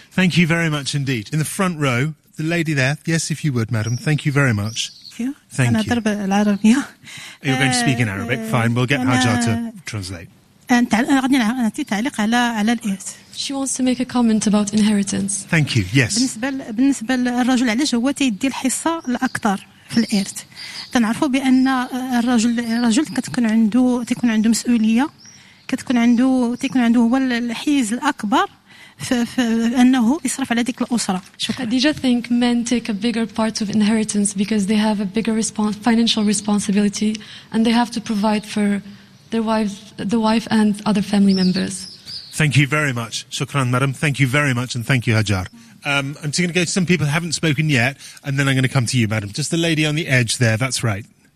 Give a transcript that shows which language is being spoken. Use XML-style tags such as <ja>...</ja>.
<en>Thank you very much indeed. In the front row, the lady there. Yes, if you would, madam. Thank you very much. Thank you. Thank you. And a little bit of you. You're going to speak in Arabic. Fine, we'll get Hajar to translate. She wants to make a comment about inheritance. Thank you, yes.</en> <ar>بالنسبة للرجل علاش هو تيدي الحصة الأكثر في الإرث. تنعرفوا بأن الرجل كتكون عنده مسؤولية كتكون عنده هو الحيز الأكبر فأنه يصرف على ديك الأسرة. شكرا.</ar> <en>Do you think men take a bigger part of inheritance because they have a bigger financial responsibility and they have to provide for the wife and other family members. Thank you very much. Shukran, madam. Thank you very much, and thank you, Hajar. I'm going to go to some people who haven't spoken yet, and then I'm going to come to you, madam. Just the lady on the edge there, that's right.</en>